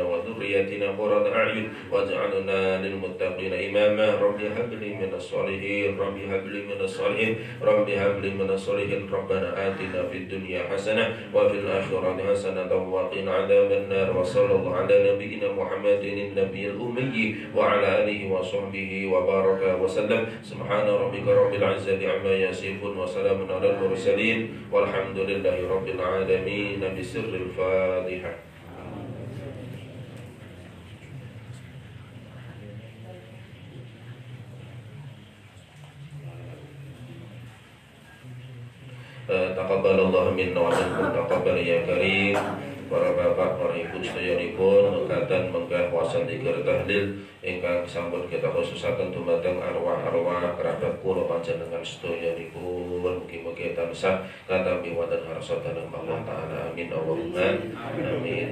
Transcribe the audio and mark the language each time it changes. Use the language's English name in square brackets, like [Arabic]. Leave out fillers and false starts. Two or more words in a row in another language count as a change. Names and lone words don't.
[Arabic] وذرياتنا قرة أعين واجعلنا للمتقين إماما رب هب لي من الصالحين رب هب لي من الصالحين رب هب لي من الصالحين ربنا آتنا في الدنيا حسنة وفي الآخرة حسنة وقنا عذاب النار وصلى الله على نبينا محمد النبي الأمي وعلى آله وصحبه وبارك وسلم سبحان ربك رب العزة عما يصفون وسلام على المرسلين والحمد لله رب العالمين بسر الفاتحة. تقبل الله منا ومنكم تقبل يا كريم. [Javanese] Para bapak, para ibu sedayanipun mekaten menggah wasan dikir tahlil ingkang sampun kita khususaken dumateng arwah-arwah kerabat kula panjenengan sedayanipun mugi-mugi tansah katampi wonten harsotanipun Allah taala [Arabic] آمين اللهم آمين.